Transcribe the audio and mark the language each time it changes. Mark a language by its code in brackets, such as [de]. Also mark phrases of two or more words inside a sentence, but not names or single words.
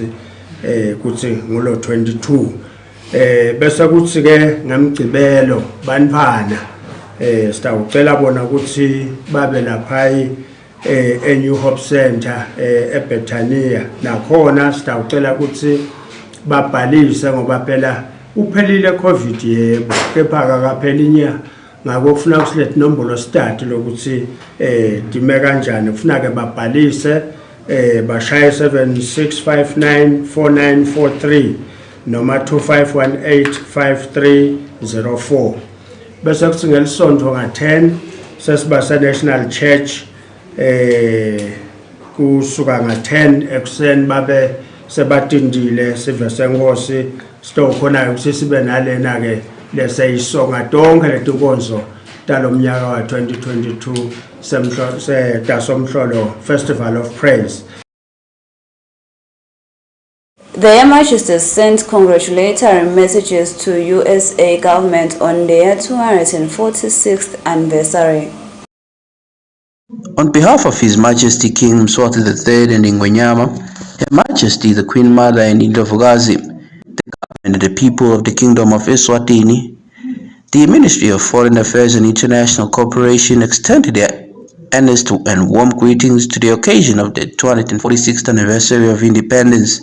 [ss] kuthi ngulo 22 bese kuthi ke ngamgcibelo banifana sitawucela bona ukuthi babe lapha eNew Hope Center eBethania nakhona sitawucela ukuthi babhalise ngoba phela uphelile COVID yebo kepha akapheli inyanga ngakho kufuna ukusilethe inombolo start lokuthi dime kanjani kufuna ke babhalise bashaye 76594943 noma 25185304 bese kuthi ngelisonto nga10 sesibasa National Church kusuka nga10 ekuseni babe sebatindile sive senkosi sitokhona ukuthi sibe nalena ke lesayisonga tonke letinkonzo talomnyaka wa 2022 semhlo Festival of Praise. [en] The Yemaswati sent congratulatory messages to USA government on their 246th anniversary. On behalf of His Majesty King Yemaswati III and Ingwenyama, Her Majesty the Queen Mother and Indlovukazi, the government and the people of the Kingdom of Eswatini, the Ministry of Foreign Affairs and International Cooperation extended their earnest and warm greetings to the occasion of the 246th anniversary of independence.